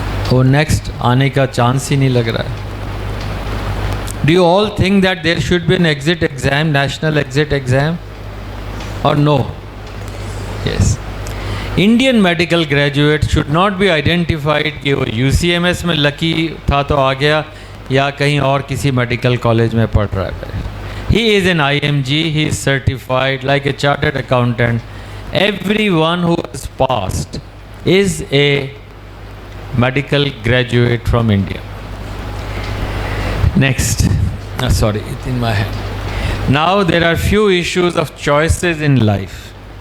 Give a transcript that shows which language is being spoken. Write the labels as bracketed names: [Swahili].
[Hindi] वो next आने का चांस ही नहीं लग रहा है। [English] Do you all think that there should be an exit exam, national exit exam, or no? Yes. Indian medical graduate should not be identified [Hindi] कि वो UCMS में लकी था तो आ गया, या कहीं और किसी मेडिकल कॉलेज में पढ़ रहा है। [English] He is an IMG, he is certified like a chartered accountant. Everyone who has passed is a medical graduate from India. Next. Sorry, it's in my head. Now there are few issues of choices in life.